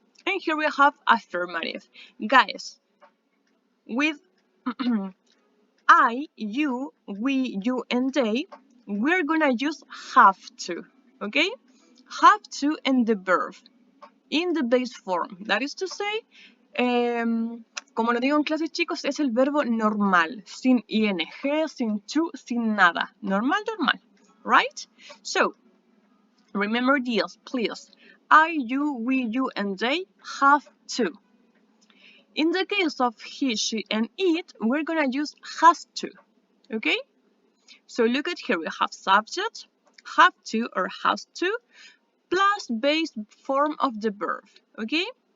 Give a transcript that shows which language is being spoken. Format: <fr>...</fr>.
<en>And here we have affirmative. Guys, with I, you, we, you, and they, we're going to use have to, okay? Have to and the verb in the base form. That is to say,</en> <es>como lo digo en clase, chicos, es el verbo normal, sin ing, sin to, sin nada.</es> <en>Normal, normal, right? So, remember this, please. I, you, we, you, and they have to. In the case of he, she, and it, we're gonna use has to, okay? So look at here, we have subject, have to or has to, plus base form of the verb, okay?</en>